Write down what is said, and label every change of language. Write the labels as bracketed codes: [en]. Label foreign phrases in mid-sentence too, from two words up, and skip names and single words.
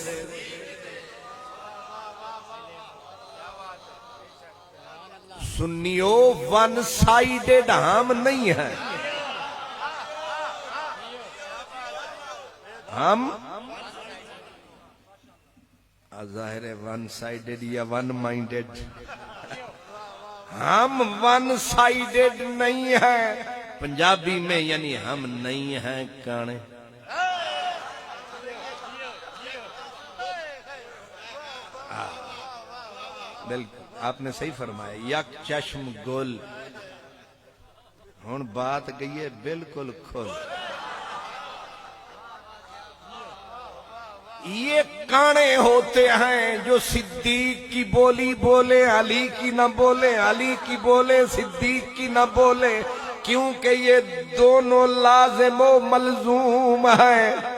[ur] سنیو [en] one sided [ur] ہم نہیں ہیں، ہم ظاہر ہے [en] one sided [ur] یا [en] one minded, [ur] ہم [en] one sided [ur] نہیں ہیں، پنجابی میں یعنی ہم نہیں ہیں کانے۔ بالکل آپ نے صحیح فرمایا، [pa] یک چشم گل۔ ہن بات گئی ہے بالکل کھل۔ [ur] یہ کانے ہوتے ہیں جو صدیق کی بولی بولے علی کی نہ بولے، علی کی بولے صدیق کی نہ بولے، کیونکہ یہ دونوں لازم و ملزوم ہیں۔